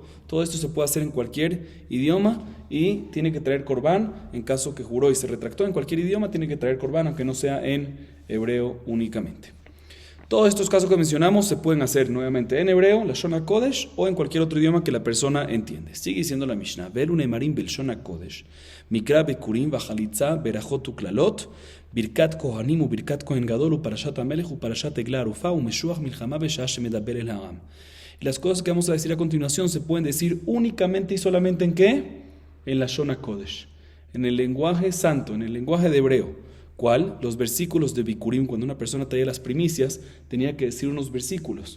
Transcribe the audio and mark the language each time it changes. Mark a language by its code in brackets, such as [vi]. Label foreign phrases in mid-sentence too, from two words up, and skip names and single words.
[es] Todo esto se puede hacer en cualquier idioma y tiene que traer corbán. En caso que juró y se retractó en cualquier idioma, tiene que traer corbán, aunque no sea en hebreo únicamente. Todos estos casos que mencionamos se pueden hacer nuevamente en hebreo, la [he] לשון קודש, [es] o en cualquier otro idioma que la persona entiende. Sigue diciendo la Mishnah: [he] ואלו נאמרים בלשון קודש, מקרא ביכורים וחליצה ברכות וקללות, ברכת כהנים ו ברכת כהן גדול ו פרשת המלך ו פרשת עגלה ערופה ו משוח מלחמה בשעה שמדבר אל העם. [es] Y las cosas que vamos a decir a continuación se pueden decir únicamente y solamente ¿en qué? En la [he] לשון קודש, [es] en el lenguaje santo, en el lenguaje de hebreo. ¿Cuál? Los versículos de Bikurim. Cuando una persona traía las primicias, tenía que decir unos versículos.